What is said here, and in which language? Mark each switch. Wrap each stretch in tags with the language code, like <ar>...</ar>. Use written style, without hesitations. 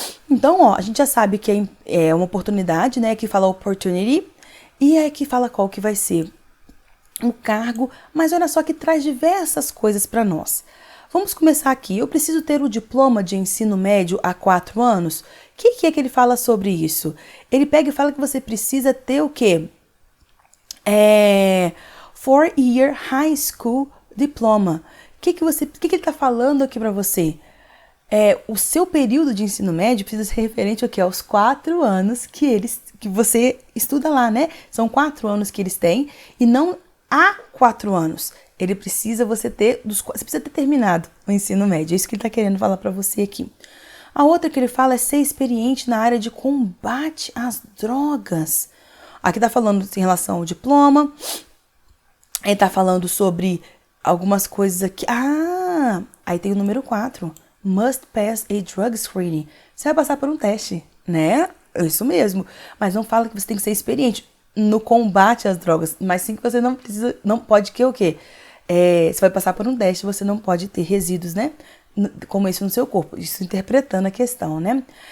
<pt>Então, ó, a gente já sabe que é uma oportunidade, né, que fala opportunity, e é que fala qual que vai ser o cargo, mas olha só que traz diversas coisas para nós. Vamos começar aqui. Eu preciso ter o diploma de ensino médio há 4 anos? O que é que ele fala sobre isso? Ele pega e fala que você precisa ter o quê?</pt> <en>4-year high school diploma.</en> <pt>O que ele está falando aqui para você? O seu período de ensino médio precisa ser referente ao quê? Aos 4 anos que você estuda lá, né? São 4 anos que eles têm e não há 4 anos. Você precisa ter terminado o ensino médio. É isso que ele está querendo falar para você aqui. A outra que ele fala é ser experiente na área de combate às drogas. Aqui está falando em relação ao diploma. Ele está falando sobre algumas coisas aqui. Aí tem o número 4.</pt> <en>Must pass a drug screening.</en> <pt>Você vai passar por um teste, né? Isso mesmo. Mas não fala que você tem que ser experiente no combate às drogas, mas sim que você não pode que o quê? Você vai passar por um teste, você não pode ter resíduos, né? Como isso no seu corpo, isso interpretando a questão, né?</pt>